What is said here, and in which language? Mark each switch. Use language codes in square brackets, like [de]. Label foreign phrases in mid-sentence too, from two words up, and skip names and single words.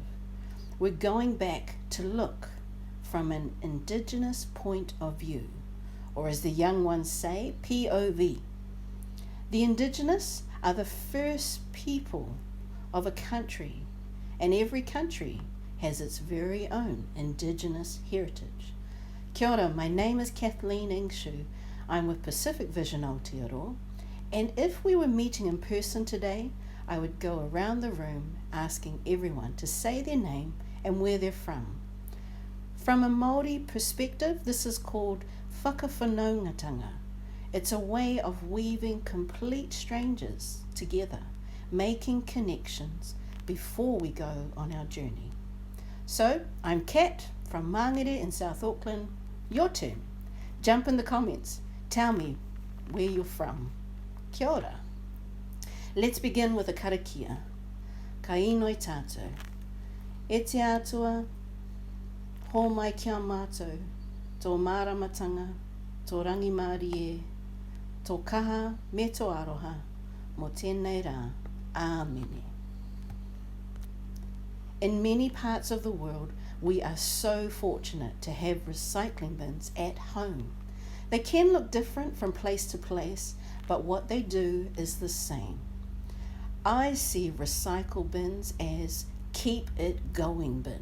[en] We're going back to look from an indigenous point of view, or as the young ones say, POV. The indigenous are the first people of a country, and every country has its very own indigenous heritage. [mi] Kia ora, [en] my name is Kathleen Ingshu. I'm with Pacific Vision Aotearoa, and if we were meeting in person today, I would go around the room asking everyone to say their name and where they're from. From a Māori perspective, this is called whakawhanaungatanga. It's a way of weaving complete strangers together, making connections before we go on our journey. So, I'm Kat from Mangere in South Auckland. Your turn. Jump in the comments. Tell me where you're from. [mi] Kia ora. [en] Let's begin with a karakia. [mi] Ka inoi tātou. E te atua, hō mai kia mātou, tō māramatanga, tō rangi Māori e, tō kaha me tō aroha, mō tēnei rā, āmene. [en] In many parts of the world, we are so fortunate to have recycling bins at home. They can look different from place to place, but what they do is the same. I see recycle bins as keep it going bin.